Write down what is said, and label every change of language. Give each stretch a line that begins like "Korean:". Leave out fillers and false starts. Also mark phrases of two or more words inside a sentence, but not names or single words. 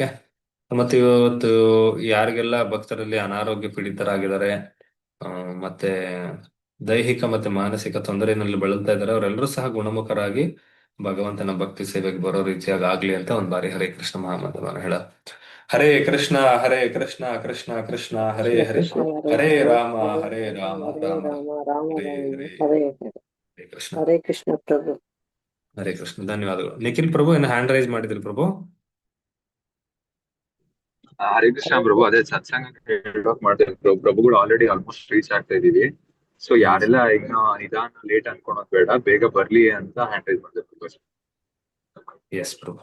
Kannada: ಮತ್ತೆ ಇವತ್ತು ಯಾರಿಗೆಲ್ಲ ಭಕ್ತರಲ್ಲಿ ಅನಾರೋಗ್ಯ ಪೀಡಿತರಾಗಿದ್ದಾರೆ, ಮತ್ತೆ ದೈಹಿಕ ಮತ್ತೆ ಮಾನಸಿಕ ತೊಂದರೆಯಲ್ಲಿ ಬಳಲ್ತಾ ಇದ್ದಾರೆ, ಅವರೆಲ್ಲರೂ ಸಹ ಗುಣಮುಖರಾಗಿ ಭಗವಂತನ ಭಕ್ತಿ ಸೇವೆಗೆ ಬರೋ ರೀತಿಯಾಗಿ ಆಗ್ಲಿ ಅಂತ ಒಂದ್ ಬಾರಿ ಹರೇ ಕೃಷ್ಣ ಮಹಾಮಂತ್ರವನ್ನು ಹೇಳ.
Sanskrit: ಹರೇ ಕೃಷ್ಣ ಕೃಷ್ಣ ಕೃಷ್ಣ ಹರೇ ಹರೇ, ಹರೇ ರಾಮ ರಾಮ ರಾಮ ಹರೇ ಹರೇ, ಹರೇ ಹರೇ ಕೃಷ್ಣ. ಹರೇ ಕೃಷ್ಣ ಪ್ರಭು. ಹರೇ ಕೃಷ್ಣ.
Kannada: ಧನ್ಯವಾದಗಳು. ನಿಖಿಲ್ ಪ್ರಭು ಏನು
English: hand raise
Kannada: ಮಾಡಿದ್ರಿ ಪ್ರಭು?
Sanskrit: ಹರೇ ಕೃಷ್ಣ ಪ್ರಭು.
Kannada: ಅದೇ ಸತ್ಸಂಗಕ್ಕೆ ಹೇಳೋಕ್ ಮಾಡ್ತಾರೆ ಪ್ರಭುಗಳು
English: already almost reach
Kannada: ಆಗ್ತಾ ಇದೀವಿ. ಸೊ ಯಾರೆಲ್ಲ ಇನ್ನು ನಿಧಾನ ಲೇಟ್ ಅನ್ಕೊಳೋದ್ ಬೇಡ, ಬೇಗ ಬರ್ಲಿ ಅಂತ
English: hand raise
Kannada: ಮಾಡ್ತಾರೆ ಪ್ರಭು. ಎಸ್ ಪ್ರಭು.